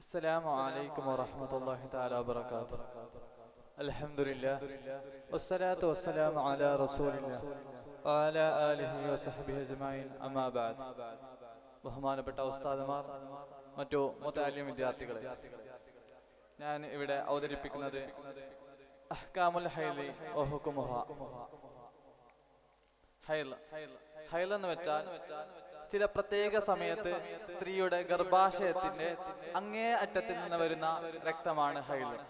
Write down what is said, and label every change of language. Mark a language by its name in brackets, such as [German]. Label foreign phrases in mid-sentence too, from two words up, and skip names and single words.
[Arabic] السلام عليكم ورحمة الله تعالى وبركاته. الحمد لله والصلاة والسلام على رسول الله وعلى آله وصحبه أجمعين. أما بعد. [Malayalam] ബഹുമാനപ്പെട്ട ഉസ്താദുമാർ, മറ്റു മുതഅല്ലിം വിദ്യാർത്ഥികളെ, ഞാൻ ഇവിടെ അവതരിപ്പിക്കുന്നത് [Arabic] أحكام الحيض وحكمها. [Malayalam] ഹൈൽ എന്ന് വെച്ചാൽ ചില പ്രത്യേക സമയത്ത് സ്ത്രീയുടെ ഗർഭാശയത്തിന്റെ അങ്ങേ അറ്റത്തിൽ നിന്ന് വരുന്ന രക്തമാണ് ഹൈൽ.